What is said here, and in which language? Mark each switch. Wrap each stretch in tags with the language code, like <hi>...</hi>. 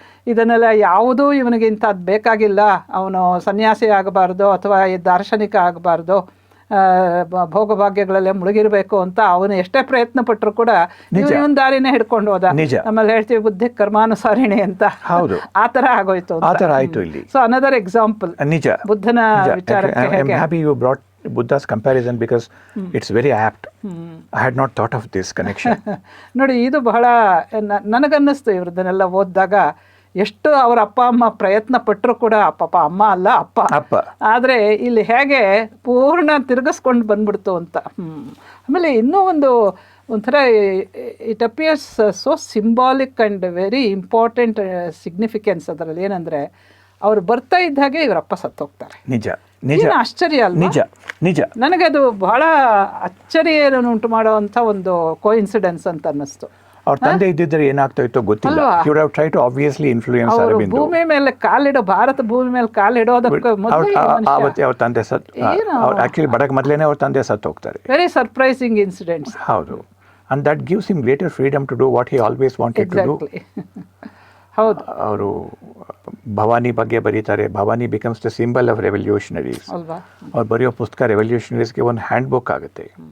<kn>ಇದನ್ನೆಲ್ಲ ಯಾವುದೂ ಇವನಿಗೆ ಇಂಥದ್ದು ಬೇಕಾಗಿಲ್ಲ, ಅವನು ಸನ್ಯಾಸಿ ಆಗಬಾರ್ದು ಅಥವಾ ದಾರ್ಶನಿಕ ಆಗಬಾರ್ದು, ಭೋಗಭಾಗ್ಯಗಳಲ್ಲೇ ಮುಳುಗಿರಬೇಕು ಅಂತ ಅವನು ಎಷ್ಟೇ ಪ್ರಯತ್ನ ಪಟ್ಟರು ಕೂಡ ಇವನ್ ದಾರಿನೇ ಹಿಡ್ಕೊಂಡು ಹೋದ. ನಮ್ಮಲ್ಲಿ ಹೇಳ್ತೀವಿ ಬುದ್ಧಿ ಕರ್ಮಾನುಸಾರಿಣಿ ಅಂತ, ಆ ಥರ ಆಗೋಯ್ತು.</kn> <en>so another example</en> <kn>ನಿಜ ಬುದ್ಧನ ವಿಚಾರಕ್ಕೆ.</kn> <en>Buddha's comparison because it's very apt. I had not thought of this connection.</en> <kn>ನೋಡಿ, ಇದು ಬಹಳ ನನಗನ್ನಿಸ್ತು ಇವ್ರದನ್ನೆಲ್ಲ ಓದಿದಾಗ. ಎಷ್ಟು ಅವರ ಅಪ್ಪ ಅಮ್ಮ ಪ್ರಯತ್ನ ಪಟ್ಟರು ಕೂಡ, ಪಾಪ ಅಮ್ಮ ಅಲ್ಲ ಅಪ್ಪ, ಆದರೆ ಇಲ್ಲಿ ಹೇಗೆ ಪೂರ್ಣ ತಿರುಗಿಸ್ಕೊಂಡು ಬಂದ್ಬಿಡ್ತು ಅಂತ. ಆಮೇಲೆ ಇನ್ನೂ ಒಂಥರ</kn> <en>It appears so symbolic and very important significance ಅದರಲ್ಲಿ.</en> <kn>ಏನಂದರೆ ಅವ್ರು ಬರ್ತಾ ಇದ್ದ ಹಾಗೆ ಇವರಪ್ಪ ಸತ್ತೋಗ್ತಾರೆ. ನಿಜ ಆಶ್ಚರ್ಯ ಅಲ್ಲ? ನಿಜ ನನಗೆ ಅದು ಬಹಳ ಅಚ್ಚರಿಯನ್ನು ಉಂಟು ಮಾಡುವಂಥ ಒಂದು ಕೋಇನ್ಸಿಡೆನ್ಸ್ ಅಂತ ಅನ್ನಿಸ್ತು. ಅವ್ರ ತಂದೆ ಇದ್ದಿದ್ರೆ ಏನಾಗ್ತಾ ಇತ್ತೋ ಗೊತ್ತಿಲ್ಲ.</kn> <en>He would have tried to obviously influence Aurobindo.</en> <kn>ಭೂಮಿ ಮೇಲೆ ಕಾಲಿಡೋ, ಭಾರತ ಭೂಮಿ ಮೇಲೆ ಕಾಲಿಡೋದಕ್ಕೆ ಅವ್ರ ತಂದೆ ಆಕ್ಚುಲಿ ಬಡಕ್ ಮೊದಲೇನೆ ಅವ್ರ ತಂದೆ ಸತ್ತು ಹೋಗ್ತಾರೆ.</kn> <en>Very surprising incidents.</en> <kn>ಹೌದು.</kn> <en>And that gives him greater freedom to do what he always wanted to do.</en> <kn>ಹೌದು. ಅವರು ಭವಾನಿ ಬಗ್ಗೆ ಬರೀತಾರೆ.</kn> <en>Bhavani becomes the symbol of revolutionaries.</en> <kn>ಅವ್ರು ಬರೆಯೋ ಪುಸ್ತಕ ರೆವಲ್ಯೂಷನರೀಸ್ಗೆ ಒಂದು ಹ್ಯಾಂಡ್ ಬುಕ್ ಆಗುತ್ತೆ.</kn>